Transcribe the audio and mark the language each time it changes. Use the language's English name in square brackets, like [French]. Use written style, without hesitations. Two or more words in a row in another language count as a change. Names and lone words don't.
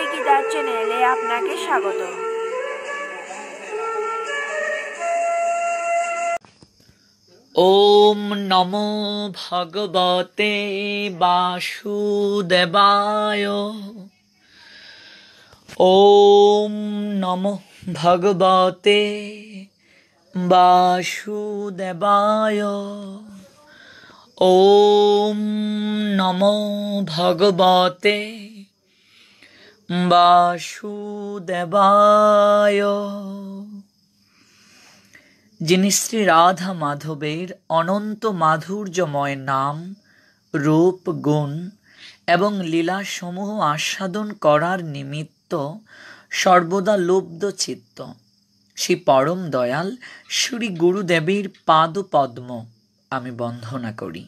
[Bangla] গীতা চ্যানেলে আপনাকে স্বাগত। [Sanskrit] ওম নমো ভগবতে বাসুদেবায়। ওম নমো ভগবতে বাসুদেবায়। ওম নমো ভগবতে বাসুদেবায়। [Bangla] যিনি শ্রী রাধা মাধবের অনন্ত মাধুর্যময় নাম, রূপ, গুণ এবং লীলাসমূহ আস্বাদন করার নিমিত্ত সর্বদা লুব্ধ চিত্ত শ্রী পরম দয়াল শ্রী গুরুদেবের পাদপদ্ম আমি বন্দনা করি।